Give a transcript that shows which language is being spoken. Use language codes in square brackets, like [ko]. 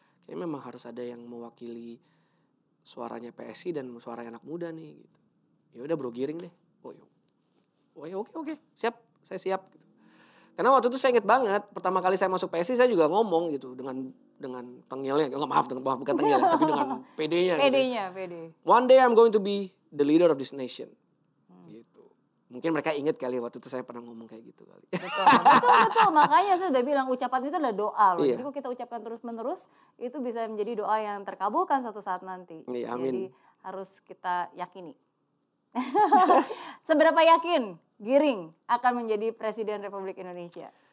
[id] Kayaknya memang harus ada yang mewakili suaranya PSI dan suara anak muda nih gitu. Ya udah Bro Giring deh. Oh ya oke. Siap, saya siap gitu. Karena waktu itu saya inget banget pertama kali saya masuk PSI saya juga ngomong gitu dengan tengilnya, bukan tengil tapi dengan PD-nya. PD. [en] One day I'm going to be the leader of this nation. [id] Gitu. Mungkin mereka ingat kali waktu itu saya pernah ngomong kayak gitu kali. Betul. Makanya saya udah bilang ucapan itu adalah doa loh. Iya. Jadi kalau kita ucapkan terus-menerus itu bisa menjadi doa yang terkabulkan suatu saat nanti. Iya, amin. Jadi harus kita yakini. Seberapa yakin Giring akan menjadi Presiden Republik Indonesia?